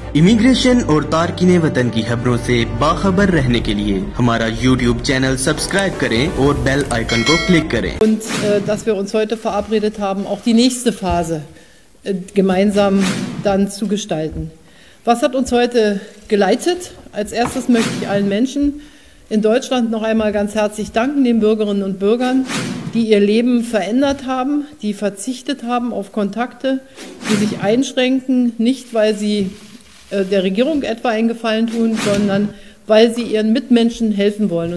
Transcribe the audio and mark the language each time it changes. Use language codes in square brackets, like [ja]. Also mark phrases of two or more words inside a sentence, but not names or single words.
[ur] امیگریشن اور تارکین وطن کی خبروں سے باخبر رہنے کے لیے ہمارا YouTube چینل سبسکرائب کریں اور [en] bell icon [ur] کو کلک کریں. [de] Und dass wir uns heute verabredet haben, auch die nächste Phase gemeinsam dann zu gestalten. Was hat uns heute geleitet? Als erstes möchte ich allen Menschen in Deutschland noch einmal ganz herzlich danken, den Bürgerinnen und Bürgern, die ihr Leben verändert haben, die verzichtet haben auf Kontakte, die sich einschränken, nicht weil sie der Regierung etwa einen Gefallen tun, sondern weil sie ihren Mitmenschen helfen wollen.